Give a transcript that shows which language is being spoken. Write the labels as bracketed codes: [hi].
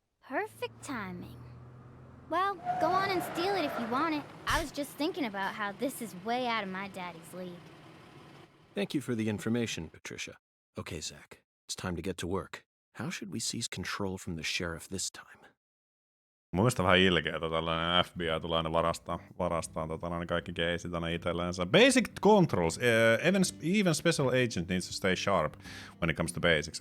[en] Perfect timing. Well, go on and steal it if you want it. I was just thinking about how this is way out of my daddy's league. Thank you for the information, Patricia. Okay, Zach, it's time to get to work. How should we seize control from the sheriff this time? [fi] Mun mielestä vähän ilkeetä, tällainen FBI tulee aina varastaa kaikki keisit aina itsellensä. [en] Basic controls. Even special agent needs to stay sharp when it comes to basics.